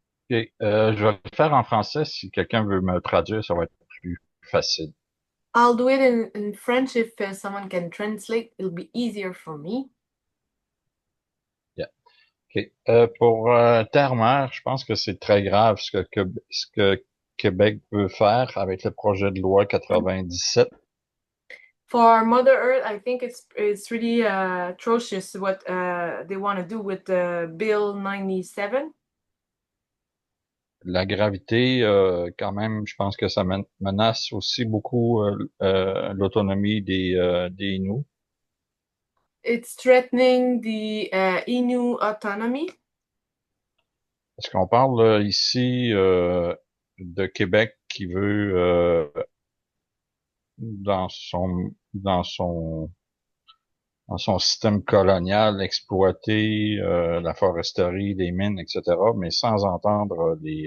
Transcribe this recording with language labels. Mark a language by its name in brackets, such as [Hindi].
[French] Ok, je vais le faire en français. Si quelqu'un veut me traduire, ça va être plus facile. [English] I'll do it in French if someone can translate. It'll be easier for me. Ok. [French] Pour Terre-Mer, je pense que c'est très grave ce que Québec veut faire avec le projet de loi 97. [English] For Mother Earth, I think it's really atrocious what they want to do with Bill 97. [French] La gravité, quand même, je pense que ça menace aussi beaucoup l'autonomie des Inuits. [English] It's threatening the Innu autonomy. [French] Parce qu'on parle ici de Québec qui veut dans son système colonial exploiter la foresterie, les mines, etc., mais sans entendre